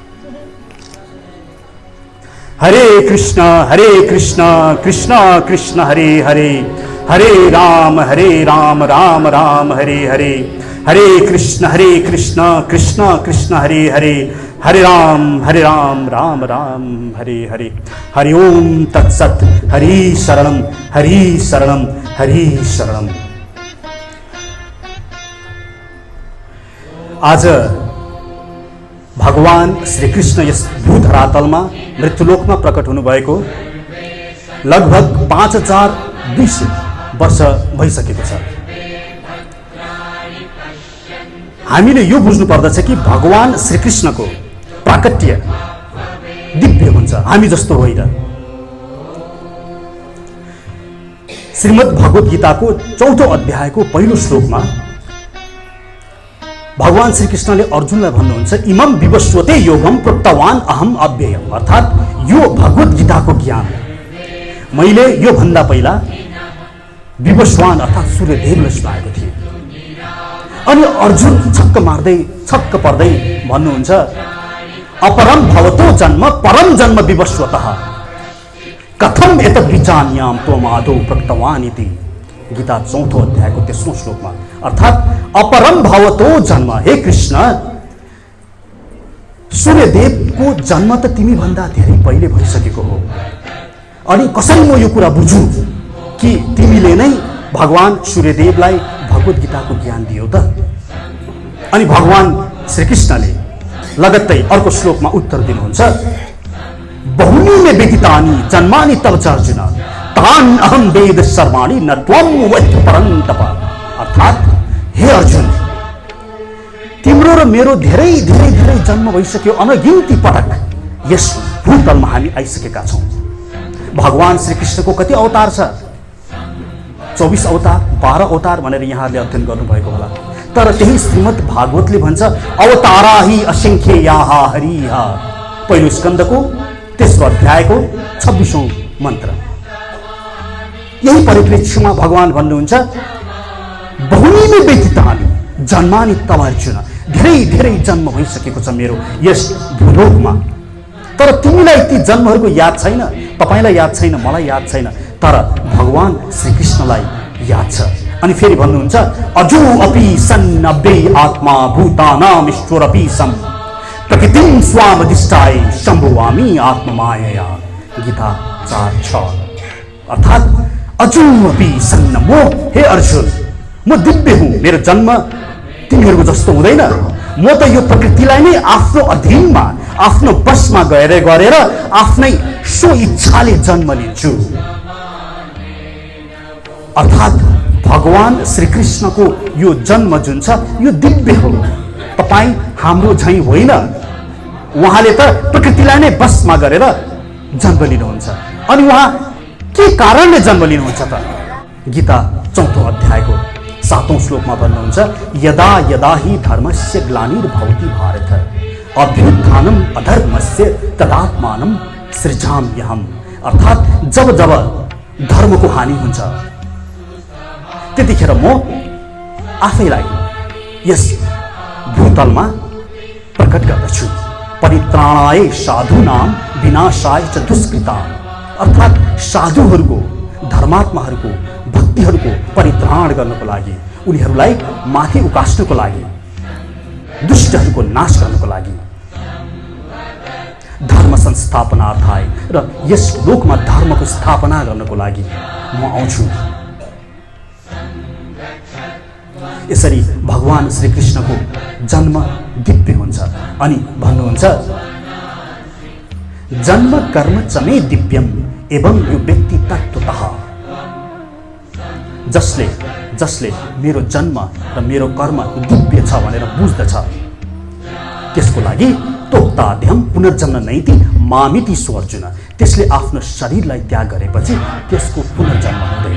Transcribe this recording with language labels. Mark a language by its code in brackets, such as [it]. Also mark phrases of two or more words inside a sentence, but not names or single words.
[sa] हरे कृष्ण कृष्ण कृष्ण हरे हरे, हरे राम राम राम हरे हरे, हरे कृष्ण कृष्ण कृष्ण हरे हरे, हरे राम राम राम हरे हरे। हरि ओम तत्सत। हरि शरणम हरि शरणम हरि शरणम। [ne] आज भगवान श्रीकृष्ण यस भूधरातलमा मृत्युलोकमा प्रकट हुनुभएको लगभग 5200 वर्ष भइसकेको छ। हामीले यो बुझ्नु पर्दछ कि भगवान श्रीकृष्णको प्राकट्य दिव्य हुन्छ, हामी जस्तो होइन। श्रीमद् भगवत गीताको 4औं अध्यायको पहिलो श्लोकमा भगवान श्रीकृष्णले अर्जुनलाई भन्नुहुन्छ, [sa] इमं विवस्वते योगम प्रोक्तवान अहम अव्ययम। [ne] अर्थात् यो भगवत गीताको ज्ञान मैले यो भन्दा पहिला विवस्वान अर्थात् सूर्यदेवलाई सुनाएको थिएँ। अनि अर्जुन छक्क पर्दै भन्नुहुन्छ, [sa] अपरम भवतो जन्म परम जन्म विवस्वतः कथम एतद् विजान्याम त्वमादौ प्रोक्तवान इति। [ne] गीता 4औं अध्यायको 3औं श्लोकमा। अर्थात् [sa] अपरम भवतो जन्म, [ne] हे कृष्ण सूर्यदेवको जन्म त तिमी भन्दा धेरै पहिले भइसकेको हो। अनि कसरी म यो कुरा बुझुँ कि तिमीले नै भगवान सूर्यदेवलाई भगवत गीताको ज्ञान दियो त? अनि भगवान श्रीकृष्णले लगत्तै अर्को श्लोकमा उत्तर दिनुहुन्छ, [sa] बहुनी में व्यतीतानि जन्मानि तव च अर्जुन तान अहम वेद सर्वाणि न त्वं वेत्थ परन्तप। [ne] अर्थात् हे अर्जुन, तिम्रो र मेरो धेरै धेरै धेरै जन्म भइसक्यो, अनगिन्ती पटक यस भूतलमा हामी आइसकेका छौँ। भगवान श्रीकृष्णको कति अवतार छ? 24 अवतार 12 अवतार भनेर यहाँले अध्ययन गर्नुभएको होला। तर त्यही श्रीमद् भागवतले भन्छ, [sa] अवतारा हि असंख्येयाः हरिः। [ne] पहिलो स्कन्धको 3औं अध्यायको 26औं मन्त्र। यही परिप्रेक्ष्यमा भगवान भन्नुहुन्छ, [sa] बहुनी में व्यतीतानि जन्मानि तव अर्जुन। [ne] धेरै धेरै जन्म भइसकेको छ मेरो यस भूलोकमा, तर तिमीलाई ती जन्महरूको याद छैन, तपाईलाई याद छैन, मलाई याद छैन, तर भगवान श्रीकृष्णलाई याद छ। अनि फेरि भन्नुहुन्छ, [sa] अजो अपि सन्नब्बे आत्मा भूतानाम ईश्वरपि सम प्रकृतिं स्वामधिष्ठाय शम्भुवामि आत्ममायया। [ne] गीता 4:6। अर्थात् [sa] अजो अपि सन्न, [ne] म हे अर्जुन म दिव्य हुँ, मेरो जन्म तिमीहरूको जस्तो हुँदैन। म त यो प्रकृतिलाई नै आफ्नो अधीनमा आफ्नो बसमा गरेर आफ्नै सो इच्छाले जन्म लिन्छु। अर्थात् भगवान श्रीकृष्णको यो जन्म जुन छ यो दिव्य हो। तपाईँ हाम्रो झैँ होइन, उहाँले त प्रकृतिलाई नै बसमा गरेर जन्म लिनुहुन्छ। अनि उहाँ के कारणले जन्म लिनुहुन्छ त? गीता 4औं अध्यायको 7औं श्लोकमा भन्नुहुन्छ, [sa] यदा यदा हि धर्मस्य ग्लानिर्भवति भारत अभ्युत्थानम् अधर्मस्य तदात्मानं सृजाम्यहम्। [ne] अर्थात् जब जब धर्मको हानि हुन्छ त्यतिखेर म आफैलाई यस भूतलमा प्रकट गर्दछु। [sa] परित्राणाय साधूनां विनाशाय च दुष्कृताम्। [ne] अर्थात् साधुहरूको, धर्मात्माहरूको, भक्तिहरूको परित्राण गर्नको लागि, उनीहरूलाई माथि उकास्नको लागि, दुष्टहरूको नाश गर्नको लागि, [sa] धर्म संस्थापनार्थाय [ne] र यस लोकमा धर्मको स्थापना गर्नको लागि म आउँछु। यसरी भगवान श्रीकृष्णको जन्म दिव्य हुन्छ। अनि भन्नुहुन्छ, [sa] जन्म कर्म च मे दिव्यम एवं यो व्यक्ति तत्त्वतः। [ne] जसले मेरो जन्म र मेरो कर्म दिव्य छ भनेर बुझ्दछ त्यसको लागि [sa] तोक्ताद्यम पुनर्जन्म नैति मामिति सो अर्जुन। [ne] त्यसले आफ्नो शरीरलाई त्याग गरेपछि त्यसको पुनर्जन्म हुँदैन।